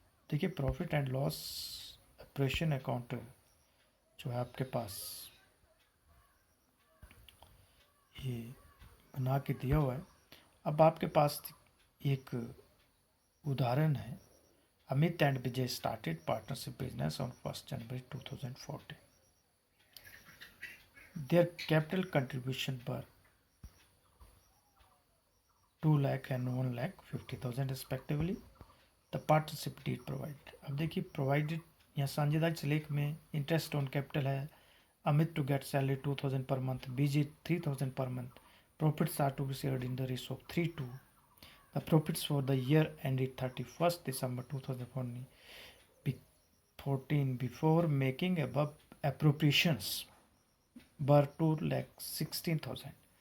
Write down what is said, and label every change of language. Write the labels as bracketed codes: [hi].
[hi] देखिए profit and loss appropriation account जो है आपके पास ये बना के दिया हुआ है। अब आपके पास एक उदाहरण है, [en] Amit and Vijay started partnership business on 1 January 2014. Their capital contribution were 2 lakh and 1,50,000 respectively. The partnership deed provided. [hi] अब देखिए प्रोवाइडेड यहाँ साझेदारी से लेख में इंटरेस्ट ऑन कैपिटल है। [en] Amit to get salary 2,000 per month, BJ 3,000 per month. Profits are to be shared in the ratio of 3:2. The profits for the year ended 31st December 2014 before making above appropriations were 2,16,000.